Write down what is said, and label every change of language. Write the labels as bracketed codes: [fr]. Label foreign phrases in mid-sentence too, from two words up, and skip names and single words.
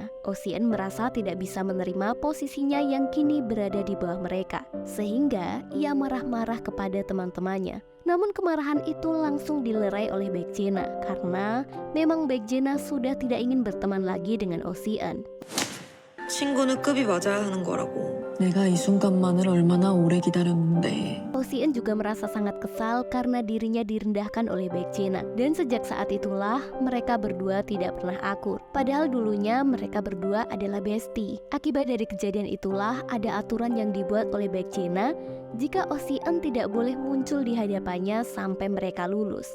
[id] Oh Si-eun merasa tidak bisa menerima posisinya yang kini berada di bawah mereka, sehingga ia marah-marah kepada teman-temannya. Namun kemarahan itu langsung dilerai oleh baik Jae-na karena memang baik Jae-na sudah tidak ingin berteman lagi dengan Oh Si-eun. [ko] 친구는 급이 맞아야 하는 거라고. 내가 이 순간만을 얼마나 오래 기다렸는데. [id] Oh Si-eun juga merasa sangat kesal karena dirinya direndahkan oleh baik Jae-na. Dan sejak saat itulah mereka berdua tidak pernah akur. Padahal dulunya mereka berdua adalah bestie. Akibat dari kejadian itulah ada aturan yang dibuat oleh baik Jae-na jika Oh Si-eun tidak boleh muncul di hadapannya sampai mereka lulus.